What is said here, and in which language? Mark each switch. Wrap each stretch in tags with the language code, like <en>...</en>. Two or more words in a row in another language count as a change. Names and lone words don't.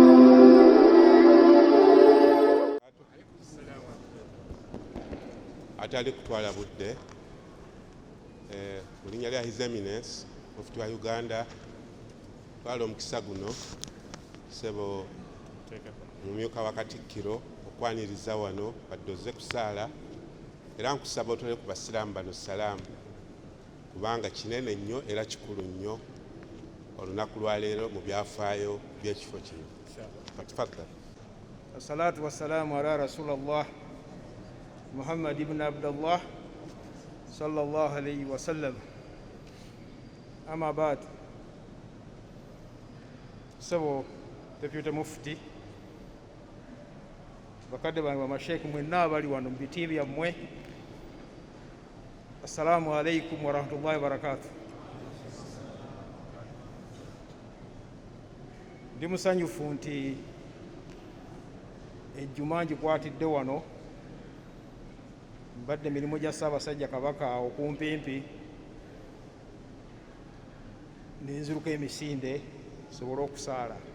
<lg>Atali kutwala budde mu linnya lya</lg> <en>His Eminence</en> <lg>Mufti wa Uganda twala omukisa guno sebo mumyuka wa Katikkiro okwaniriza wano baddoze kusaala era nkusaba otole ku basiraamu bano salaamu kubanga kinene nnyo era kikulu nnyo olunaku lwa leero mu byafaayo by'ekifo kino. Fatfadda.</lg> <ar>الصلاة والسلام على رسول الله محمد بن عبد الله صلى الله عليه وسلم. أما بعد.</ar> <lg>Sabo</lg> <en>Deputy Mufti</en> <lg>bakadde bange bamasheke mwenna abali wano mu biti byammwe,</lg> <ar>السلام عليكم ورحمة الله وبركاته.</ar> <lg>Ndi musanyufu nti ejjuma ngikwatidde wano, mbadde emirimu gya Ssaabasajja Kabaka okumpimpi, ninziruka emisinde sobole okusaala.</lg>